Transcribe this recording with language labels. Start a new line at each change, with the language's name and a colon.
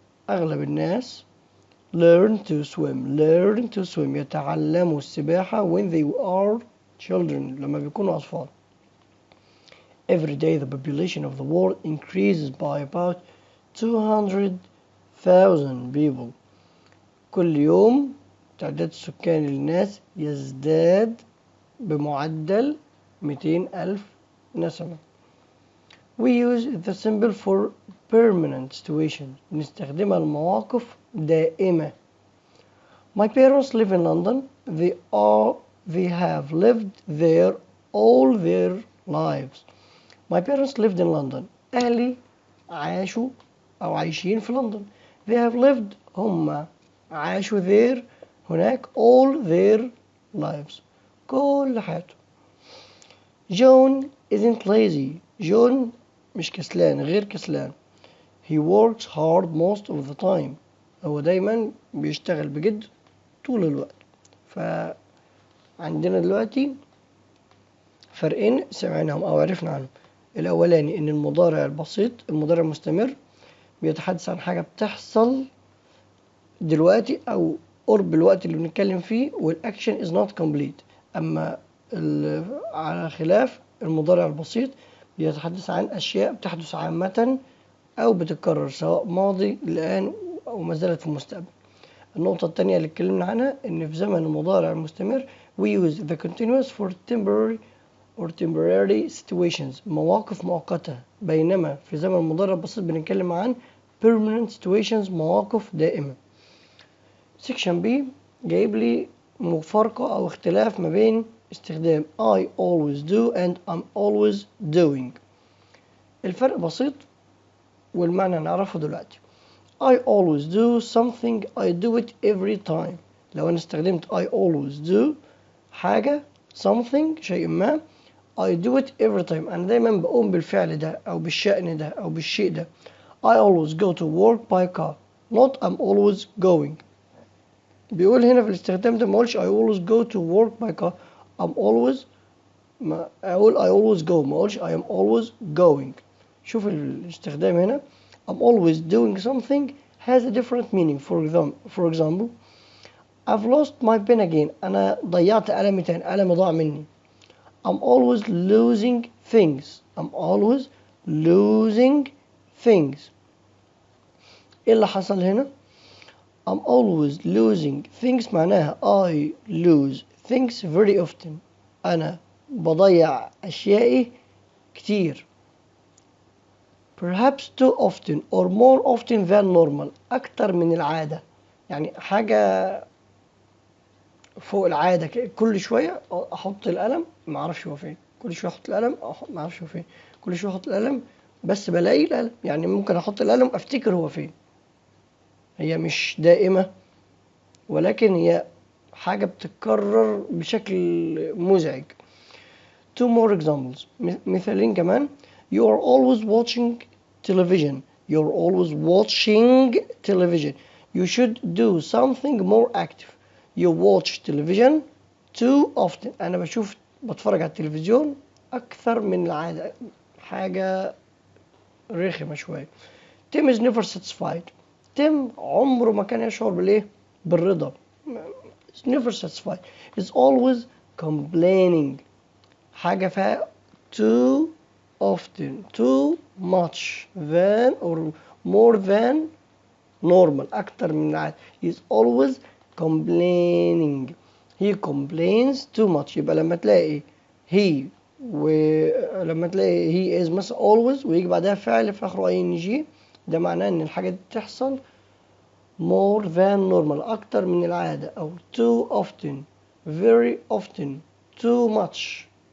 Arabic: أغلب الناس
English: learn to swim
Arabic: يتعلموا السباحة
English: when they are children
Arabic: لما بيكونوا أطفال.
English: Every day the population of the world increases by about 200,000 people.
Arabic: كل يوم تعداد السكان للناس يزداد بمعدل 200,000 نسمة.
English: We use the symbol for permanent situation.
Arabic: نستخدمها لمواقف دائمة.
English: My parents live in London. They have lived there all their lives. My parents lived in London.
Arabic: أهلي عاشوا أو عايشين في لندن.
English: They have lived
Arabic: هم عاشوا
English: there
Arabic: هناك
English: all their lives
Arabic: كل حياتهم.
English: John isn't lazy.
Arabic: جون مش كسلان، غير كسلان.
English: He works hard most of the time.
Arabic: هو دايما بيشتغل بجد طول الوقت. فعندنا دلوقتي فرقين سمعناهم أو عرفنا عنهم. الأولاني إن المضارع البسيط، المضارع المستمر، بيتحدث عن حاجة بتحصل دلوقتي أو قرب الوقت اللي بنتكلم فيه، والأكشن
English: is not complete.
Arabic: أما على خلاف المضارع البسيط بيتحدث عن أشياء بتحدث عامة أو بتتكرر، سواء ماضي الآن أو ما زالت في المستقبل. النقطة الثانية اللي اتكلمنا عنها إن في زمن المضارع المستمر
English: we use the continuous for temporary situations،
Arabic: مواقف مؤقتة، بينما في زمن المضارع البسيط بنتكلم عن
English: permanent situations،
Arabic: مواقف دائمة. section B جايب لي مفارقة أو اختلاف ما بين استخدام
English: I always do and I'm always doing.
Arabic: الفرق بسيط والمعنى نعرفه دلوقتي.
English: I always do something, I do it every time.
Arabic: لو أنا استخدمت
English: I always do
Arabic: حاجة
English: something
Arabic: شيء ما
English: I do it every time،
Arabic: أنا دايما بقوم بالفعل ده أو بالشأن ده أو بالشيء ده.
English: I always go to work by car not I'm always going.
Arabic: بيقول هنا في الاستخدام ده ما اقولش
English: I always go to work by car، I'm always
Arabic: ما أقول
English: I always go،
Arabic: ما أقولش
English: I am always going.
Arabic: شوف الاستخدام هنا.
English: I'm always doing something has a different meaning. For example I've lost my pen again.
Arabic: أنا ضيعت قلمي تاني، قلمي ضاع مني.
English: I'm always losing things. I'm always losing things.
Arabic: إيه اللي حصل هنا؟
English: I'm always losing things
Arabic: معناها
English: I lose things very often.
Arabic: أنا بضيع أشيائي كتير.
English: Perhaps too often or more often than normal.
Arabic: أكتر من العادة، يعني حاجة فوق العادة. كل شوية أحط القلم ما أعرفش هو فين، كل شوية أحط القلم ما أعرفش هو فين، كل شوية أحط القلم بس بلاقي القلم. يعني ممكن أحط القلم أفتكر هو فين. هي مش دائمة، ولكن هي حاجة بتتكرر بشكل مزعج.
English: Two more examples.
Arabic: مثالين كمان.
English: You are always watching television. You're always watching television. You should do something more active. You watch television too often.
Arabic: أنا بتفرج على التلفزيون أكثر من العادة. حاجة رخمة شوية.
English: Tim is never satisfied.
Arabic: Tim عمره ما كان يشعر بالإيه؟ بالرضا.
English: He's never satisfied. He's always complaining.
Arabic: حاجة فيها
English: too often, too much, than or more than normal،
Arabic: أكتر من العادة.
English: He's always complaining. He complains too much.
Arabic: يبقى لما تلاقي
English: he
Arabic: ولما تلاقي
English: he is
Arabic: مثلا always ويجي بعدها فعل في آخره ing، ده معناه إن الحاجة دي بتحصل
English: more than normal،
Arabic: أكتر من العادة، أو
English: too often، very often، too much.